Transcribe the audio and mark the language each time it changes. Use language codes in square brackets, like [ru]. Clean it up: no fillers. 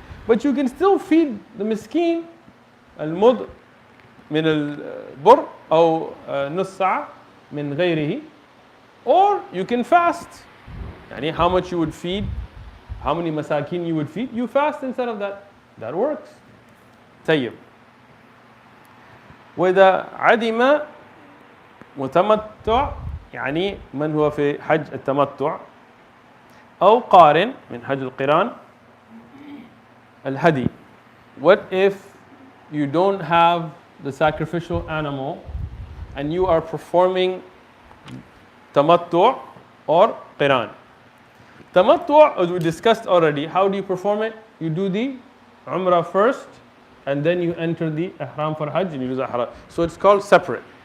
[en] But you can still feed the [ar] miskeen al-mud min al-bur [en] or [ar] nus-sa' min ghayrihi, [en] or you can fast. Yani how much you would feed, how many masakin you would feed, you fast instead of that. That works. طيب. [ar] وإذا عدم متمتع يعني من هو في حج التمتع أو قارن من حج القران الهدي. [en] What if you don't have the sacrificial animal and you are performing tamattu' or qiran? Tamattu', as we discussed already, how do you perform it? You do the umrah first and then you enter the ihram for hajj and you do the ihram. So it's called separate.